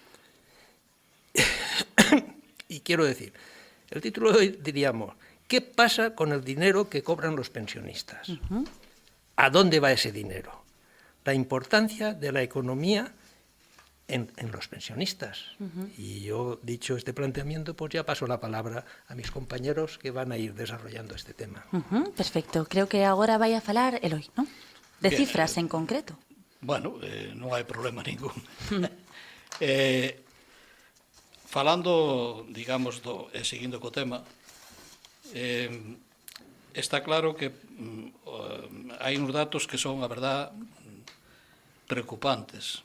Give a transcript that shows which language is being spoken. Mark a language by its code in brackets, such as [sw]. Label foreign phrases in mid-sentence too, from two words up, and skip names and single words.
[es] Y quiero decir, el título de hoy diríamos: ¿qué pasa con el dinero que cobran los pensionistas? ¿A dónde va ese dinero? La importancia de la economía en los pensionistas. Y yo, dicho este planteamiento, pues ya paso la palabra a mis compañeros que van a ir desarrollando este tema. Perfecto. [gl] Creo que agora vai a falar Eloi, non? De [es] Bien, [gl] cifras en concreto. Bueno, non hai problema ningún. Falando, digamos, seguindo co tema, está claro que hai uns datos que son, a verdad, preocupantes.